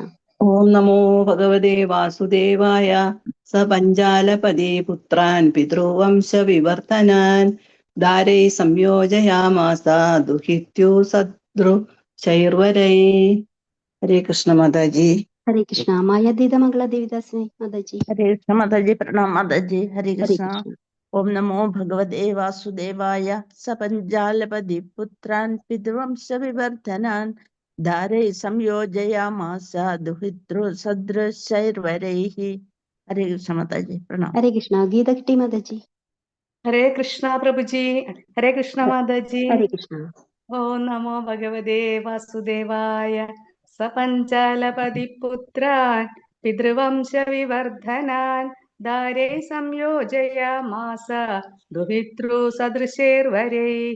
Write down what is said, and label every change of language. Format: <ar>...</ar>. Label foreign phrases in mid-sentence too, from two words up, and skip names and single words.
<sa>ഓം നമോ ഭഗവതേ വാസുദേവായ സ പഞ്ചാലപതി പുത്രാൻ പിതൃവംശ വിവർത്തനാൻ ദാരൈ സംയോജയാമാസ ദുഹിത്യു സദൃശൈർവരൈ.</sa> <ml>ഹരേ കൃഷ്ണ മാതാജി. ഹരേ കൃഷ്ണ. മായാതീത മംഗള ദേവിദാസിനെ മാതാജി.</ml> <hi>हरे कृष्ण माता जी, प्रणाम माता जी। हरे</hi> <ml>ഹരേ</ml> <hi>कृष्ण।</hi> <ml>കൃഷ്ണ.</ml> <sa>ओम नमो भगवते वासुदेवाय सपंजालपति पुत्रान् पितृवंश विवर्धनान् धारे संयोजयामास दुहितृ सदृशैर्वरैः।</sa> <hi>हरे कृष्ण माता जी, प्रणाम।</hi> <ml>ഹരേ കൃഷ്ണ. ഗീത കിട്ടി മാതാജി. ഹരേ കൃഷ്ണ പ്രഭുജി. ഹരേ കൃഷ്ണ മാതാജി. ഹരേ കൃഷ്ണ.</ml> <sa>ഓം നമോ ഭഗവതേ വാസുദേവായ സപഞ്ചാലപതി പുത്രാൻ പിതൃവംശ വിവർദ്ധനാൻ ധാരേ സംയോജയാമാസ ദുഹിതൃ സദൃശൈർവരൈഃ.</sa>